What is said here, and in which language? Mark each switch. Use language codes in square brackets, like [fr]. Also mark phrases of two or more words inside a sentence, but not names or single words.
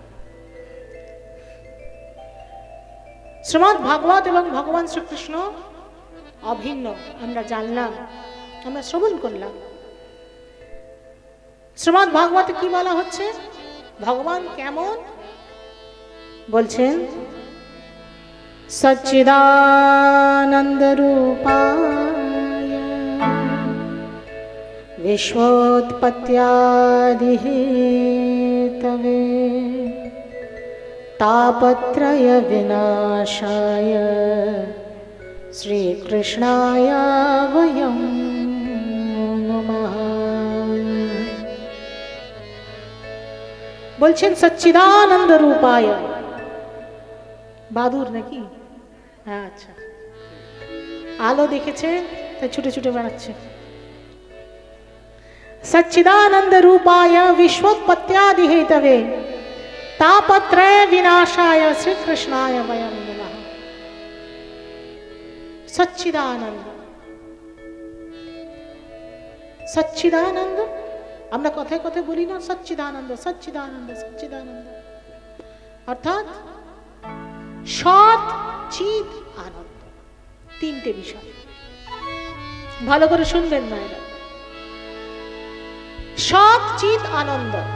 [bn] শ্রীমদ্ ভাগবত এবং ভগবান শ্রীকৃষ্ণ অভিন্ন আমরা জানলাম, আমরা শ্রবণ করলাম। শ্রীমদ্ ভাগবতে কি বলা হচ্ছে? ভগবান কেমন বলছেন? [sa] সচ্চিদানন্দ রূপায় विश्वोत्पत्त्यादि हेतवे तापत्रय विनाशाय श्रीकृष्णाय वयं नमः। [bn] বলছেন [sa] সচ্চিদানন্দ রূপায়। [bn] বাদুর নাকি? হ্যাঁ আচ্ছা, আলো দেখেছে তাই ছুটে ছুটে বেড়াচ্ছে। [sa] सच्चिदानंद रूपाय विश्वोत्पत्त्यादि हेतवे तापत्रय विनाशाय श्री कृष्णाय वयं नमः। [bn] सच्चिदानंद, सच्चिदानंद আমরা কথায় কথায় বলি না, সচ্চিদানন্দ সচ্চিদানন্দ সচ্চিদানন্দ, অর্থাৎ সৎ চিৎ আনন্দ। তিনটে বিষয় ভালো করে শুনবেন মায়েরা। সৎ চিৎ আনন্দ।